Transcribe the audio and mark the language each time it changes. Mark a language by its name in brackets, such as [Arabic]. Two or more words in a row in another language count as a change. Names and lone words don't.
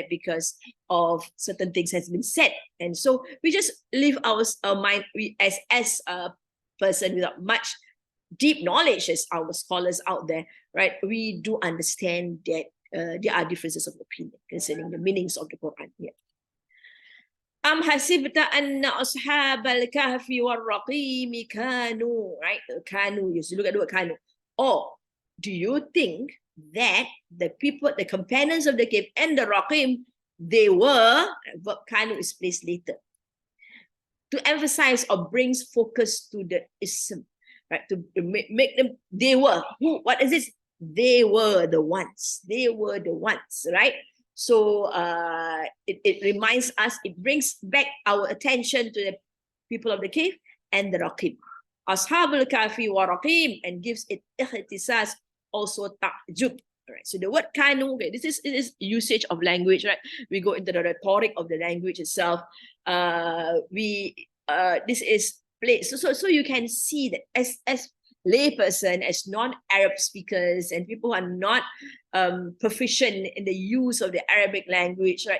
[English] Because of certain things has been said. And so we just leave our mind as a person without much deep knowledge as our scholars out there, right? We do understand that there are differences of opinion concerning the meanings of the Quran here. [Arabic] حسبت أن أصحاب الكهف والرقيم كانوا, [English] right? Kanu, you look at the word kanu. Or do you think that the people, the companions of the cave and the raqim, they were, verb kanu is placed later, to emphasize or brings focus to the ism, right? To make them, they were. Who? What is this? They were the ones. They were the ones, right? So it reminds us, it brings back our attention to the people of the cave and the raqib. [Arabic] أصحاب الكهف و رقيب, [English] and gives it ikhtisas, also ta'jub. Right. So the word kanu, okay, this is usage of language, right? We go into the rhetoric of the language itself. This is place. So you can see that as layperson, as non-Arab speakers and people who are not proficient in the use of the Arabic language, right?